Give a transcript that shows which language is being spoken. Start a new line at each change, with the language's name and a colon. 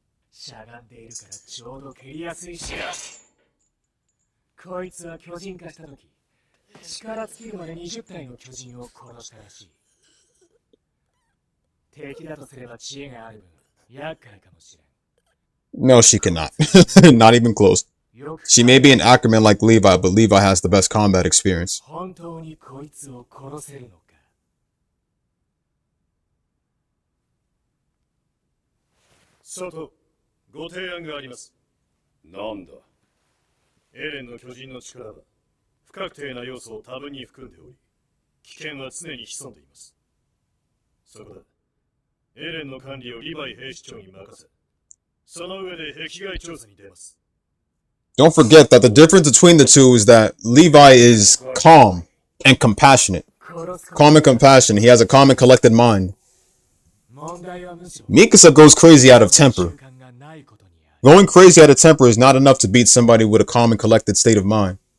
Japanese: しゃがんでいるからちょうど蹴りやすいしよ。こいつは巨人化した時、力尽きるまで20体の巨人を殺したらしい。敵だとすれば知恵がある分、厄介かもしれん。
English: No, she cannot. Not even close. She may be an Ackerman like Levi, but Levi has the best combat experience.
Japanese: 本当にこいつを殺せるのか。佐藤、ご提案があります。なんだ。エレンの巨人の力は不確定な要素を多分に含んでおり、危険は常に潜んでいます。そこだ。エレンの管理をリヴァイ兵士長に任せ、その上で壁外調査に出ます。
English: Don't forget that the difference between the two is that Levi is calm and compassionate. Calm and compassionate. He has a calm and collected mind. Mikasa goes crazy out of temper. Going crazy out of temper is not enough to beat somebody with a calm and collected state of mind.